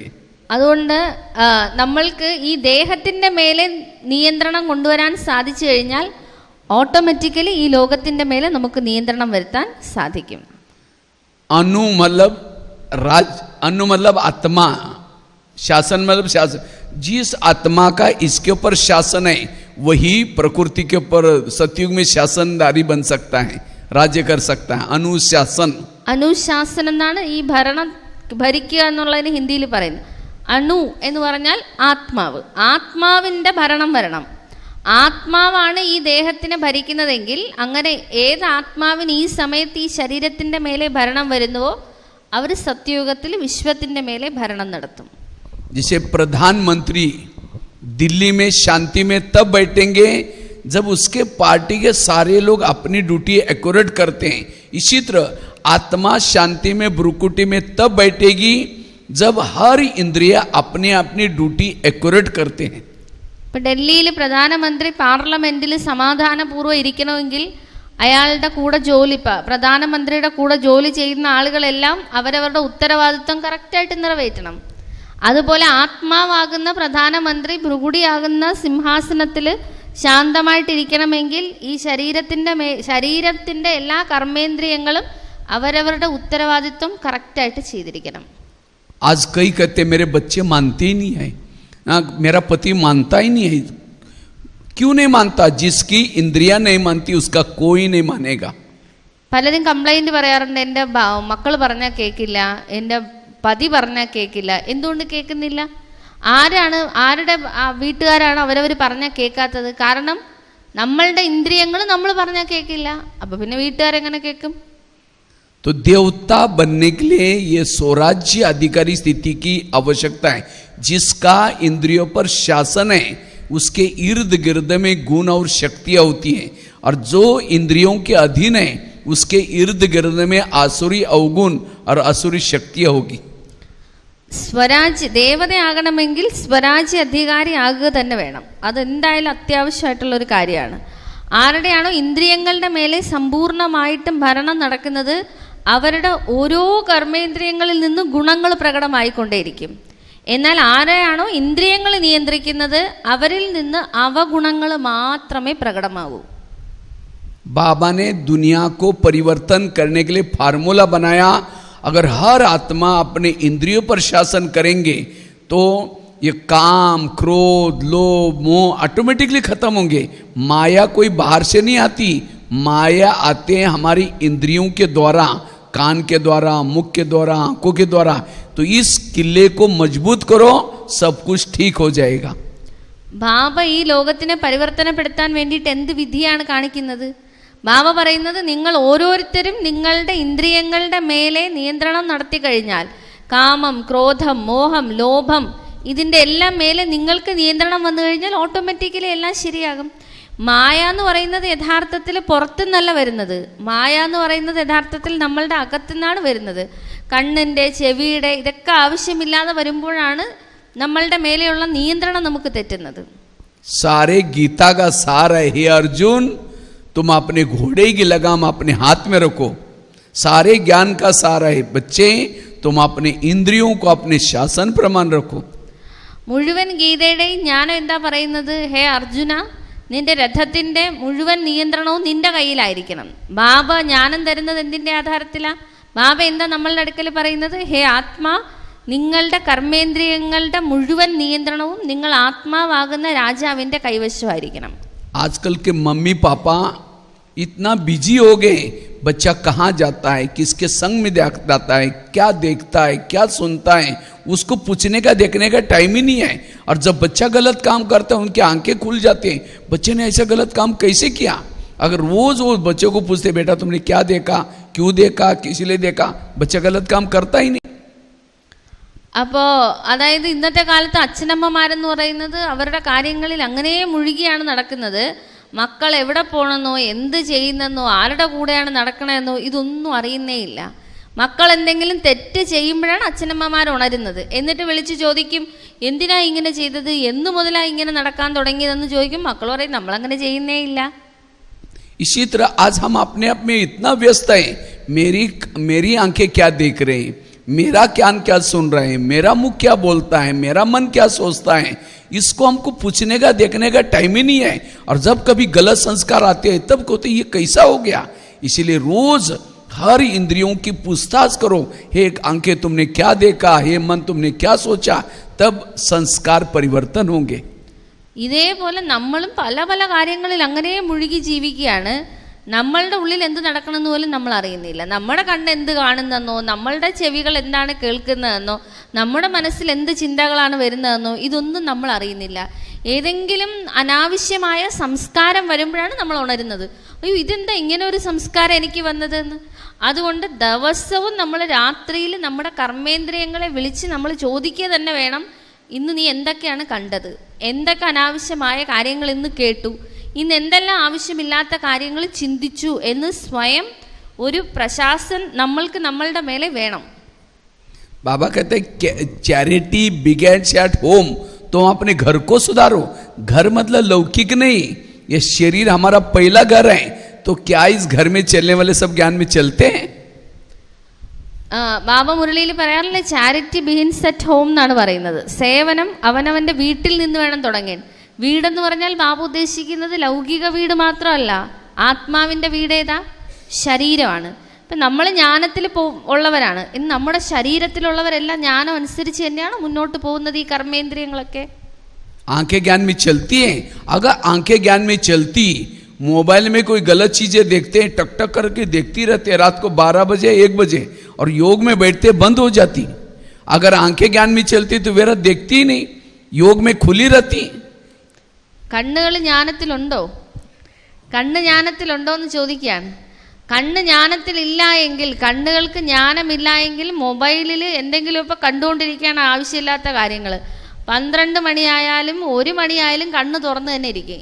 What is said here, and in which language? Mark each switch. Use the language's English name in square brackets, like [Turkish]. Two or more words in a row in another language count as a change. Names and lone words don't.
[Malayalam] അതുകൊണ്ട് നമ്മൾക്ക് ഈ ദേഹത്തിൻ്റെ മേലെ നിയന്ത്രണം കൊണ്ടുവരാൻ സാധിച്ചു കഴിഞ്ഞാൽ ഓട്ടോമാറ്റിക്കലി ഈ ലോകത്തിൻ്റെ മേലെ നമുക്ക് നിയന്ത്രണം വരുത്താൻ സാധിക്കും. [Hindi] अनु मतलब आत्मा, शासन मतलब शासन. जिस आत्मा का इसके ऊपर शासन है वही प्रकृति के ऊपर सतयुग में शासनदारी बन सकता है, राज्य कर सकता है. अनुशासन. [Malayalam] അനുശാസനം എന്നാണ് ഈ ഭരിക്കുക എന്നുള്ളതിന് ഹിന്ദിയിൽ പറയുന്നത്. അണു എന്ന് പറഞ്ഞാൽ ആത്മാവ്. ആത്മാവിൻ്റെ ഭരണം വരണം. ആത്മാവാണ് ഈ ദേഹത്തിനെ ഭരിക്കുന്നതെങ്കിൽ അങ്ങനെ ഏത് ആത്മാവിന് ഈ സമയത്ത് ഈ ശരീരത്തിൻ്റെ മേലെ ഭരണം വരുന്നുവോ അവർ സത്യയുഗത്തിൽ വിശ്വത്തിൻ്റെ മേലെ ഭരണം നടത്തും. [Hindi] जैसे प्रधानमंत्री दिल्ली में शांति में तब बैठेंगे जब उसके पार्टी के सारे लोग अपनी [English] duty accurate [Hindi] करते हैं. इसी तरह आत्मा शांति में भ्रुकुटी में तब बैठेगी जब हर इंद्रिय अपनी अपनी [English] duty accurate [Hindi] करते हैं. [Malayalam] ഇപ്പം ഡൽഹിയിൽ പ്രധാനമന്ത്രി പാർലമെന്റിൽ സമാധാനപൂർവ്വം ഇരിക്കണമെങ്കിൽ അയാളുടെ കൂടെ പ്രധാനമന്ത്രിയുടെ കൂടെ ജോലി ചെയ്യുന്ന ആളുകളെല്ലാം അവരവരുടെ ഉത്തരവാദിത്വം കറക്റ്റായിട്ട് നിറവേറ്റണം. അതുപോലെ ആത്മാവാകുന്ന പ്രധാനമന്ത്രി ഭൃഗുടിയാകുന്ന സിംഹാസനത്തിൽ ശാന്തമായിട്ടിരിക്കണമെങ്കിൽ ഈ ശരീരത്തിൻ്റെ എല്ലാ കർമ്മേന്ദ്രിയങ്ങളും അവരവരുടെ ഉത്തരവാദിത്വം കറക്റ്റായിട്ട് ചെയ്തിരിക്കണം. [Hindi] आज कई कहते मेरे बच्चे मानते ही नहीं है, मेरा पति मानता ही नहीं है. क्यों नहीं मानता? जिसकी इंद्रियां नहीं मानती उसका कोई नहीं मानेगा. [Malayalam] പലരും കംപ്ലൈന്റ് പറയാറുണ്ട്, എൻ്റെ മക്കൾ പറഞ്ഞാൽ കേൾക്കില്ല, എൻ്റെ പതി പറഞ്ഞാൽ കേൾക്കില്ല. എന്തുകൊണ്ട് കേൾക്കുന്നില്ല? ആരുടെ വീട്ടുകാരാണ് അവരവർ പറഞ്ഞാൽ കേൾക്കാത്തത്? കാരണം നമ്മളുടെ ഇന്ദ്രിയങ്ങൾ നമ്മൾ പറഞ്ഞാൽ കേൾക്കില്ല. അപ്പൊ പിന്നെ വീട്ടുകാരെങ്ങനെ കേൾക്കും? [Hindi] तो देवता बनने के लिए ये स्वराज्य अधिकारी स्थिति की आवश्यकता है. जिसका इंद्रियों पर शासन है उसके इर्द गिर्द में गुण और शक्तियां होती हैं, और जो इंद्रियों के अधीन है उसके इर्द गिर्द में आसुरी अवगुण और आसुरी शक्तियां होगी. [Malayalam] സ്വരാജ്യ ദേവതയാകണമെങ്കിൽ സ്വരാജ്യ അധികാരി ആകുക തന്നെ വേണം. അതെന്തായാലും അത്യാവശ്യമായിട്ടുള്ള ഒരു കാര്യമാണ്. ആരുടെയാണോ ഇന്ദ്രിയങ്ങളുടെ മേലെ സമ്പൂർണമായിട്ടും ഭരണം നടക്കുന്നത് അവരുടെ ഓരോ കർമ്മേന്ദ്രിയങ്ങളിൽ നിന്നും ഗുണങ്ങൾ പ്രകടമായിക്കൊണ്ടേയിരിക്കും. എന്നാൽ ആരെയാണോ ഇന്ദ്രിയങ്ങൾ നിയന്ത്രിക്കുന്നത് അവരിൽ നിന്ന് അവഗുണങ്ങൾ മാത്രമേ പ്രകടമാവൂ. [Hindi] बाबा ने दुनिया को परिवर्तन करने के लिए फार्मूला बनाया. अगर हर आत्मा अपने इंद्रियों पर शासन करेंगे तो ये काम, क्रोध, लोभ, मोह ऑटोमेटिकली खत्म होंगे. माया कोई बाहर से नहीं आती, माया आते हैं हमारी इंद्रियों के द्वारा, कान के द्वारा, मुख के द्वारा, आंखों के द्वारा. तो इस किले को मजबूत करो, सब कुछ ठीक हो जाएगा. [Malayalam] ബാബ ഈ ലോകത്തിനെ പരിവർത്തനപ്പെടുത്താൻ വേണ്ടിയിട്ട് എന്ത് വിധിയാണ് കാണിക്കുന്നത്? ബാബ പറയുന്നത്, നിങ്ങൾ ഓരോരുത്തരും നിങ്ങളുടെ ഇന്ദ്രിയങ്ങളുടെ മേലെ നിയന്ത്രണം നടത്തി കഴിഞ്ഞാൽ, കാമം, ക്രോധം, മോഹം, ലോഭം ഇതിൻ്റെ എല്ലാം മേലെ നിങ്ങൾക്ക് നിയന്ത്രണം വന്നു കഴിഞ്ഞാൽ ഓട്ടോമാറ്റിക്കലി എല്ലാം ശരിയാകും. മായ എന്ന് പറയുന്നത് യഥാർത്ഥത്തിൽ പുറത്തുനിന്നല്ല വരുന്നത്. മായ എന്ന് പറയുന്നത് യഥാർത്ഥത്തിൽ നമ്മളുടെ അകത്തുനിന്നാണ് വരുന്നത്. കണ്ണിൻ്റെ, ചെവിയുടെ ഇതൊക്കെ ആവശ്യമില്ലാതെ വരുമ്പോഴാണ് നമ്മളുടെ മേലെയുള്ള നിയന്ത്രണം നമുക്ക് തെറ്റുന്നത്. [Hindi] सारे गीता का सार है, हे अर्जुन तुम अपने घोड़े की लगाम अपने हाथ में रखो. सारे ज्ञान का सार है बच्चे, तुम अपने इंद्रियों को अपने शासन प्रमाण रखो. [Malayalam] മുഴുവൻ ഗീതയുടെയും ജ്ഞാനം എന്താ പറയുന്നത്? ഹേ അർജുന, നിന്റെ രഥത്തിന്റെ മുഴുവൻ നിയന്ത്രണവും നിന്റെ കയ്യിലായിരിക്കണം. ബാബ ജ്ഞാനം തരുന്നത് എന്തിന്റെ ആധാരത്തിലാണ്? ബാബ എന്താ നമ്മളുടെ അടുക്കൽ പറയുന്നത്? ഹേ ആത്മാ, നിങ്ങളുടെ കർമ്മേന്ദ്രിയങ്ങളുടെ മുഴുവൻ നിയന്ത്രണവും നിങ്ങൾ ആത്മാവാകുന്ന രാജാവിന്റെ കൈവശമായിരിക്കണം. [Hindi] आजकल के मम्मी पापा इतना बिजी हो गए, बच्चा कहाँ जाता है, किसके संग में जाता है, क्या देखता है, क्या सुनता है, उसको पूछने का देखने का टाइम ही नहीं है. और जब बच्चा गलत काम करता है उनकी आंखें खुल जाती हैं, बच्चे ने ऐसा गलत काम कैसे किया. अगर रोज वो बच्चों को पूछते, बेटा तुमने क्या देखा, क्यों देखा, किस लिए देखा, बच्चा गलत काम करता ही नहीं. [Malayalam] അപ്പോൾ അതായത് ഇന്നത്തെ കാലത്ത് അച്ഛനമ്മമാരെന്ന് പറയുന്നത് അവരുടെ കാര്യങ്ങളിൽ അങ്ങനെ മുഴുകിയാണ് നടക്കുന്നത്. മക്കൾ എവിടെ പോകണമെന്നോ, എന്ത് ചെയ്യുന്നെന്നോ, ആരുടെ കൂടെയാണ് നടക്കണമെന്നോ ഇതൊന്നും അറിയുന്നേ ഇല്ല. മക്കൾ എന്തെങ്കിലും തെറ്റ് ചെയ്യുമ്പോഴാണ് അച്ഛനമ്മമാർ ഉണരുന്നത്. എന്നിട്ട് വിളിച്ച് ചോദിക്കും, എന്തിനാ ഇങ്ങനെ ചെയ്തത്, എന്നു മുതലാണ് ഇങ്ങനെ നടക്കാൻ തുടങ്ങിയതെന്ന് ചോദിക്കും. മക്കൾ പറയും, നമ്മളങ്ങനെ ചെയ്യുന്നേ ഇല്ല. [Hindi] इसी तरह आज हम अपने आप में इतना व्यस्त हैं, मेरी आंखें क्या देख रहे हैं, मेरा कान क्या सुन रहे हैं, मेरा मुख क्या बोलता है, मेरा मन क्या सोचता है, इसको हमको पूछने का देखने का टाइम ही नहीं है. और जब कभी गलत संस्कार आते हैं तब कहते ये कैसा हो गया. इसीलिए रोज हर इंद्रियों की पूछताछ करो. हे आंखें तुमने क्या देखा, हे मन तुमने क्या सोचा, तब संस्कार परिवर्तन होंगे. [Malayalam] ഇതേപോലെ നമ്മളും പല പല കാര്യങ്ങളിൽ അങ്ങനെ മുഴുകി ജീവിക്കുകയാണ്. നമ്മളുടെ ഉള്ളിൽ എന്ത് നടക്കണമെന്ന് പോലും നമ്മൾ അറിയുന്നില്ല. നമ്മുടെ കണ്ണ് എന്ത് കാണുന്നെന്നോ, നമ്മളുടെ ചെവികൾ എന്താണ് കേൾക്കുന്നതെന്നോ, നമ്മുടെ മനസ്സിൽ എന്ത് ചിന്തകളാണ് വരുന്നതെന്നോ ഇതൊന്നും നമ്മൾ അറിയുന്നില്ല. ഏതെങ്കിലും അനാവശ്യമായ സംസ്കാരം വരുമ്പോഴാണ് നമ്മൾ ഉണരുന്നത്. അയ്യോ, ഇതെന്താ ഇങ്ങനെ ഒരു സംസ്കാരം എനിക്ക് വന്നതെന്ന്. അതുകൊണ്ട് ദിവസവും നമ്മൾ രാത്രിയിൽ നമ്മുടെ കർമ്മേന്ദ്രിയങ്ങളെ വിളിച്ച് നമ്മൾ ചോദിക്കുക തന്നെ വേണം, ഇന്ന് നീ എന്തൊക്കെയാണ് കണ്ടത്, എന്തൊക്കെ അനാവശ്യമായ കാര്യങ്ങൾ ഇന്ന് കേട്ടു, ഇന്ന് എന്തെല്ലാം ആവശ്യമില്ലാത്ത കാര്യങ്ങൾ ചിന്തിച്ചു എന്ന് സ്വയം ഒരു പ്രശാസൻ നമ്മൾക്ക് നമ്മളുടെ മേലെ വേണം. [Hindi] बाबा कहते हैं [English] charity begets at home. [Hindi] तो हम अपने घर को सुधारो. घर मतलब लौकिक नहीं, ये शरीर हमारा पहला घर है. तो क्या इस घर में चलने वाले सब ज्ञान में चलते हैं? [Malayalam] ബാബ മുരളിയിൽ പറയാറില്ലേ, [English] charity begins at home [Malayalam] എന്നാണ് പറയുന്നത്. സേവനം അവനവൻ്റെ വീട്ടിൽ നിന്ന് വേണം തുടങ്ങാൻ. വീടെന്ന് പറഞ്ഞാൽ ബാബ ഉദ്ദേശിക്കുന്നത് ലൗകിക വീട് മാത്രമല്ല, ആത്മാവിൻ്റെ വീട് ഏതാ? ശരീരമാണ്. ഇപ്പം നമ്മൾ ജ്ഞാനത്തിൽ ഉള്ളവരാണ്. ഇന്ന് നമ്മുടെ ശരീരത്തിലുള്ളവരെല്ലാം ജ്ഞാനം അനുസരിച്ച് തന്നെയാണ് മുന്നോട്ട് പോകുന്നത് ഈ കർമ്മേന്ദ്രിയങ്ങളൊക്കെ. [Hindi] आंखें ज्ञान में चलती हैं। अगर आंखें ज्ञान में चलती, मोबाइल में कोई गलत चीजें देखते हैं, टक टक करके देखती रहते हैं रात को 12 बजे 1 बजे, और योग में बैठते बंद हो जाती। अगर आंखें ज्ञान में चलती तो वेरा देखती ही नहीं, योग में खुली रहती। [Malayalam] കണ്ണുകൾ ജ്ഞാനത്തിലുണ്ടോ? കണ്ണ് ജ്ഞാനത്തിലുണ്ടോ എന്ന് ചോദിക്കുകയാണ്. കണ്ണ് ജ്ഞാനത്തിലില്ല എങ്കിൽ, കണ്ണുകൾക്ക് ജ്ഞാനമില്ല എങ്കിൽ മൊബൈലിൽ എന്തെങ്കിലുമൊക്കെ കണ്ടുകൊണ്ടിരിക്കുകയാണ് ആവശ്യമില്ലാത്ത കാര്യങ്ങൾ. 12 മണിയായാലും 1 മണിയായാലും കണ്ണ് തുറന്ന് തന്നെ ഇരിക്കും.